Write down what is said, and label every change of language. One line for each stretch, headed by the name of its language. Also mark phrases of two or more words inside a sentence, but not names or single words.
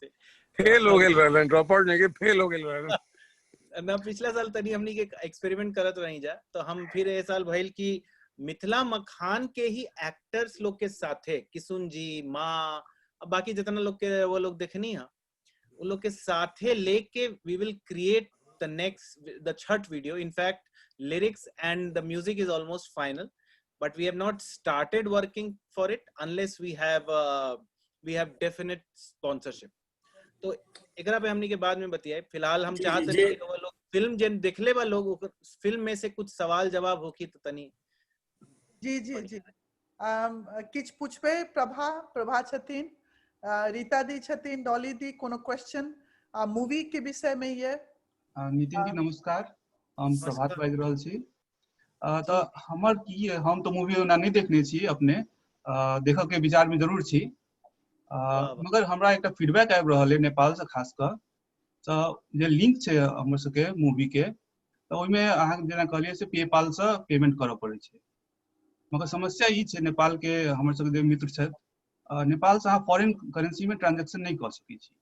Bhojpuri: फेल हो गए रहलन,
English: drop out
Bhojpuri: नहीं के फेल हो गए रहलन ना। पिछला साल तनी हमनी के एक्सपेरिमेंट करत रही जा, तो हम फिर ए साल भइल कि मिथिला मखान के ही एक्टर्स लोग के साथे किशुन जी, माँ, बाकी जितना लोग के वो लोग देखनी है वो लोग के साथे लेके
English: we will create the next the Chhath video. इनफैक्ट lyrics and the music is almost final, but we have not started working for it unless we have definite sponsorship.
Bhojpuri: तो एकरा पे हमनी के बाद में बतियाए। फिलहाल हम चाहते हैं कि वो लोग फिल्म जन देखले बा लोग फिल्म में से कुछ सवाल जवाब होकी तो तनी
Maithili: जी जी जी किछ पूछबे प्रभा छथिन, रीता दी छथिन, डॉली दी कोनो क्वेश्चन मूवी के विषय में ये? नितिन जी नमस्कार, हम प्रभात बाजि रहल छी। तो हमर की हम तो मूवी ओना नहीं देखने छी, अपने देखऽ के विचार में जरूर छी, मगर हमरा एकटा फीडबैक आबि रहल है नेपाल से खास कर तो जे लिंक छै हमर सबके मूवी के तो ओइमे अहाँ जेना कहलिए से पेपाल से पेमेंट करऽ पड़ै छै, मगर समस्या ई छै नेपाल के हमर सबके जे मित्र छै नेपाल से अहाँ
English: foreign currency
Maithili: में ट्रांजैक्शन नहीं कर सकै छी।